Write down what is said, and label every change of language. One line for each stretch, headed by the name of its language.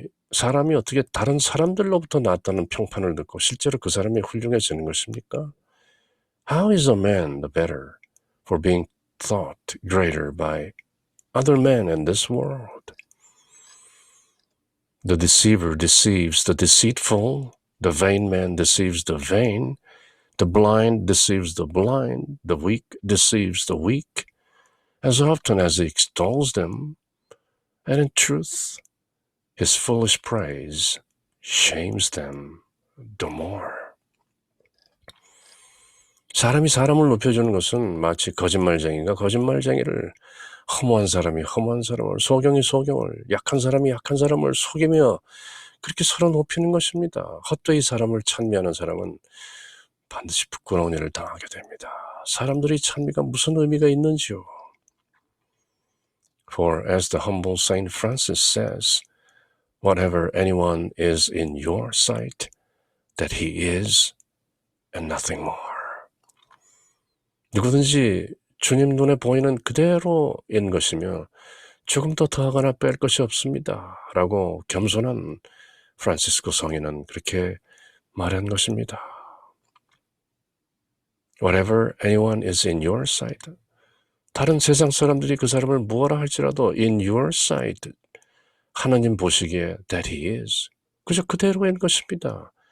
Korean: 사람이 어떻게 다른 사람들로부터 낫다는 평판을 듣고 실제로 그 사람이 훌륭해지는 것입니까?
English: How is a man the better for being thought greater by other men in this world? The deceiver deceives the deceitful, the vain man deceives the vain, the blind deceives the blind, the weak deceives the weak, as often as he extols them, and in truth, his foolish praise shames them the more.
Korean: 사람이 사람을 높여주는 것은 마치 거짓말쟁이가 거짓말쟁이를, 허무한 사람이 허무한 사람을, 소경이 소경을, 약한 사람이 약한 사람을 속이며 그렇게 서로 높이는 것입니다. 헛되이 사람을 찬미하는 사람은 반드시 부끄러운 일을 당하게 됩니다. 사람들의 찬미가 무슨 의미가 있는지요?
English: For as the humble Saint Francis says, whatever anyone is in your sight, that he is, and nothing more.
Korean: 누구든지 주님 눈에 보이는 그대로인 것이며 조금 더 더하거나 뺄 것이 없습니다. 라고 겸손한 프란시스코 성인은 그렇게 말한 것입니다.
English: Whatever anyone is in your sight,
Korean: 다른 세상 사람들이 그 사람을 무엇라 할지라도
English: in your sight,
Korean: 하나님 보시기에
English: that he is,
Korean: 그저 그대로인 것입니다.